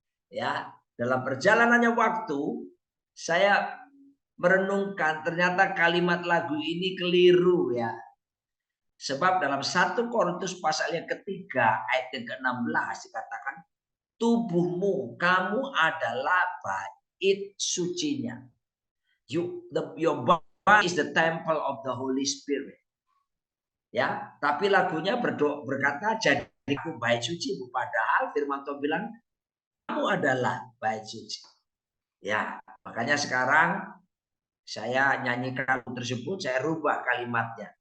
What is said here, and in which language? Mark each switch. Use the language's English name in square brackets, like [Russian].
[Indonesian] Ya, dalam perjalanannya waktu saya merenungkan ternyata kalimat lagu ini keliru ya. Sebab dalam 1 Korintus pasal yang ketiga ayat yang ke-16 dikatakan tubuhmu kamu adalah bait sucinya. [English] Your body is the temple of the Holy Spirit. [Indonesian] Ya, tapi lagunya berkata jadi aku bait suci, padahal firman Tuhan bilang kamu adalah bait suci. Ya, makanya sekarang saya nyanyikan lagu tersebut, saya rubah kalimatnya.